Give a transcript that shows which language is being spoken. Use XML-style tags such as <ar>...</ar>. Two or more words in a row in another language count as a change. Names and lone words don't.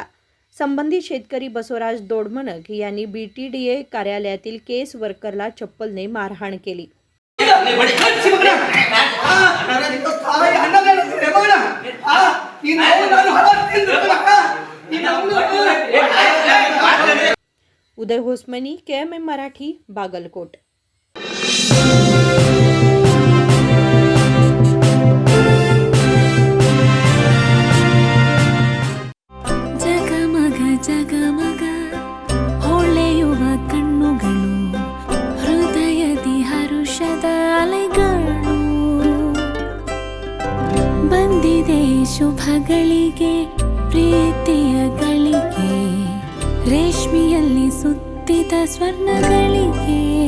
<mr>संबंधित शेतकरी बसवराज दोडमनक यांनी बीटीडीए कार्यालयातील केस वर्करला चप्पलने मारहाण केली। उदय होसमनी, KMM मराठी, बागलकोट।</mr> <kn>ಜಗಮಗ ಹೊಳೆಯುವ ಕಣ್ಣುಗಳು, ಹೃದಯದಿ ಹರುಷದ ಅಲೆಗಳು, ಬಂದಿದೆ ಶುಭಗಳಿಗೆ ಪ್ರೀತಿಯ ಗಳಿಗೆ, ರೇಷ್ಮೆಯಲ್ಲಿ ಸುತ್ತಿದ ಸ್ವರ್ಣಗಳಿಗೆ।</kn>